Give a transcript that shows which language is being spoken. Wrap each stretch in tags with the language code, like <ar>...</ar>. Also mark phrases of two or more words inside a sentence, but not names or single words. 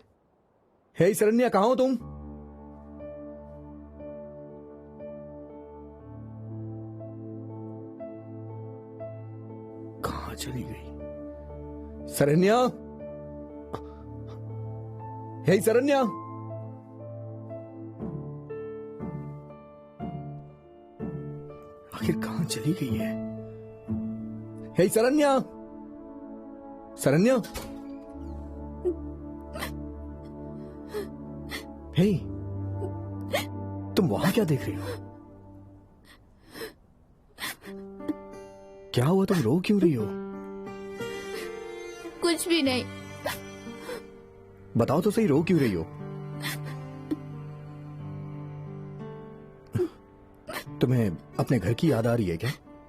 <hi>हे सरन्या, कहां हो तुम? कहां चली गई? सरन्या, हे सरन्या। आखिर कहां चली गई है? हे सरन्या, सरन्या, हे, तुम वहां क्या देख रही हो? क्या हुआ? तुम रो क्यों रही हो? कुछ भी नहीं। बताओ तो सही, रो क्यों रही हो? तुम्हें अपने घर की याद आ रही है क्या?</hi>